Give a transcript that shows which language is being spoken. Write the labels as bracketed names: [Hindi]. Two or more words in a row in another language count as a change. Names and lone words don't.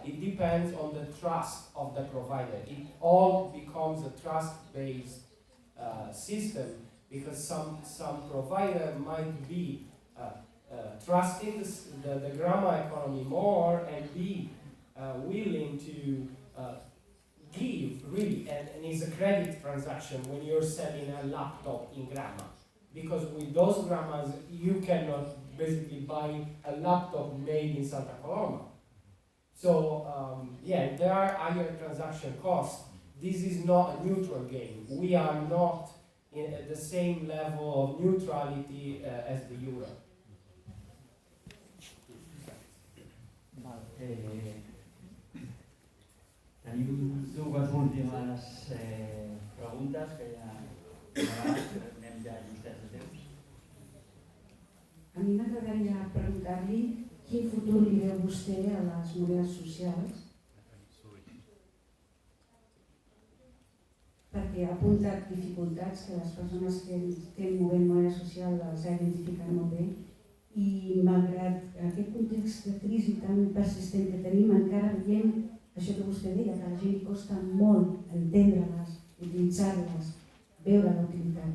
[English] It depends on the trust of the provider. It all becomes a trust-based system, because some provider might be trusting the grammar economy more and be willing to give really, and it's a credit transaction when you're selling a laptop in grammar, because with those grammars you cannot basically buy a laptop made in Santa Coloma. So there are higher transaction costs. This is not a neutral game. We are not at the same level of neutrality as the euro. [Catalan] Tenim dues últimes preguntes que ja anem ja justet de temps. A mi m'agradaria preguntar-li quin futur li veu vostè a les monedes socials, perquè ha apuntat dificultats que les persones que estem movent moneda social els ha identificat molt bé, i malgrat aquest context de crisi tan persistent que tenim, encara veiem això que vostè deia, que a la gent li costa molt entendre-les, utilitzar-les, veure la utilitat.